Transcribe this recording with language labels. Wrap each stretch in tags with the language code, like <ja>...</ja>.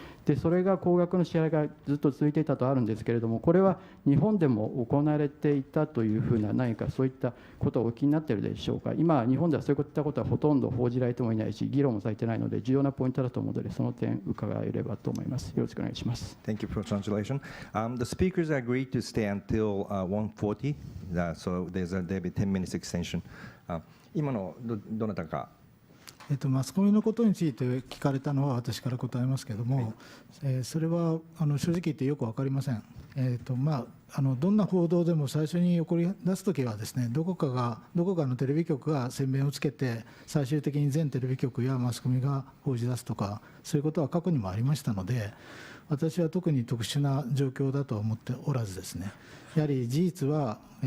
<ja>でそれが高額の支払いがずっと続いていたとあるんですけれども、これは日本でも行われていたというふうな何かそういったことをお気になっているでしょうか。今日本ではそういったことはほとんど報じられてもいないし議論もされていないので重要なポイントだと思うので、その点伺えればと思います。よろしくお願いします。</ja> <en>Thank you for translation. The speakers agreed to stay until 1:40, so there'll be 10 minutes extension.</en> <ja>今のどなたか。マスコミのことについて聞かれたのは私から答えますけれども、それは正直言ってよく分かりません。どんな報道でも最初に起こり出すときはですね、どこかのテレビ局が宣伝をつけて最終的に全テレビ局やマスコミが報じ出すとか、そういうことは過去にもありましたので、私は特に特殊な状況だとは思っておらずですね、やはり事実は、</ja>